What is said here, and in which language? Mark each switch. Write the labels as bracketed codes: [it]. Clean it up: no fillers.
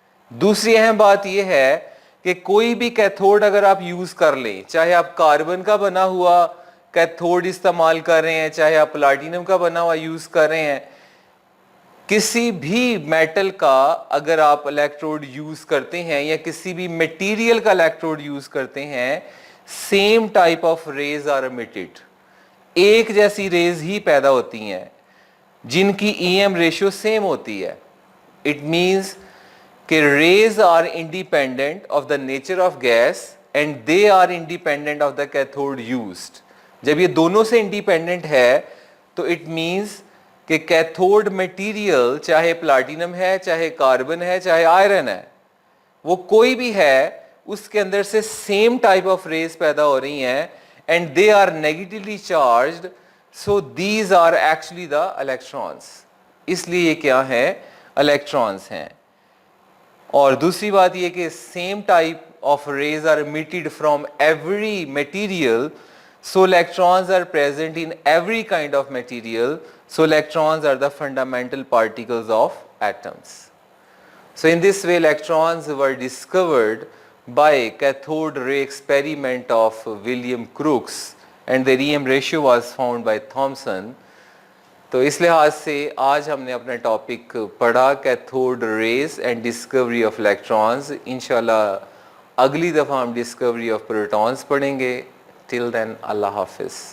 [hi] दूसरी अहम बात यह है कि कोई भी कैथोड अगर आप यूज कर लें, चाहे आप कार्बन का बना हुआ कैथोड इस्तेमाल कर रहे हैं, चाहे आप प्लाटिनम का बना हुआ यूज कर रहे हैं, किसी भी मेटल का अगर आप इलेक्ट्रोड यूज करते हैं या किसी भी मटेरियल का इलेक्ट्रोड यूज करते हैं, [en] Same type of rays are emitted. [hi] एक जैसी रेज ही पैदा होती हैं जिनकी EM रेशियो सेम होती है. [en] It means कि rays are independent of the nature of gas and they are independent of the cathode used. [hi] जब ये दोनों से इंडिपेंडेंट है तो इट मीन्स कि कैथोड मटेरियल चाहे प्लाटिनम है, चाहे कार्बन है, चाहे आयरन है, वो कोई भी है, उसके अंदर से सेम टाइप ऑफ रेज पैदा हो रही हैं [en] And they are negatively charged. So these are actually the electrons. [hi] इसलिए ये क्या है? इलेक्ट्रॉन्स हैं. और दूसरी बात यह कि [en] Same type of rays are emitted from every material, so electrons are present in every kind of material, so electrons are the fundamental particles of atoms. So in this way electrons were discovered by cathode ray experiment of William Crookes and their EM ratio was found by Thomson. [hi] तो इस लिहाज से आज हमने अपना topic पढ़ा cathode rays and discovery of electrons. इंशाल्लाह अगली दफ़ा हम डिस्कवरी ऑफ प्रोटॉन्स पढ़ेंगे. टिल देन अल्लाह हाफिज़.